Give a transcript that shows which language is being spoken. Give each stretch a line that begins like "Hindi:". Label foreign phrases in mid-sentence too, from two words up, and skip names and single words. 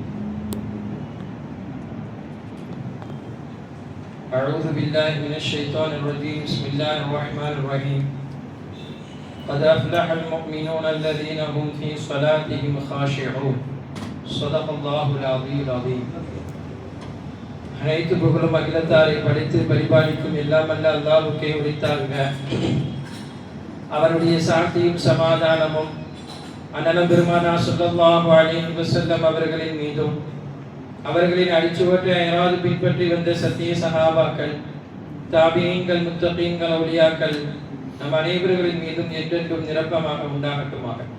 Arabic: أعوذ بالله من الشيطان الرجيم. بسم الله الرحمن الرحيم. قد أفلح المؤمنون الذين هم في صلاتهم خاشعون. صدق الله العظيم العظيم.
Tamil: அனைத்து புகழும் அகிலத்தாரை படைத்து பரிபாலிக்கும் எல்லாம் அல்ல அல்லாஹ்வுக்கே உரித்தாகுக. அவருடைய சாந்தியும் சமாதானமும் அண்ணலம் பெருமானார்
Arabic: صلى الله عليه وسلم
Tamil: அவர்களின் மீதும் அவர்களின் அடிச்சுவற்றை அயராது பின்பற்றி வந்த சத்திய சஹாபாக்கள், தாபியீன்கள், முத்தகீன்கள், அவுலியாக்கள் நம் அனைவர்களின் மீதும் என்றென்றும் நிரப்பமாக உண்டாகட்டுமாக.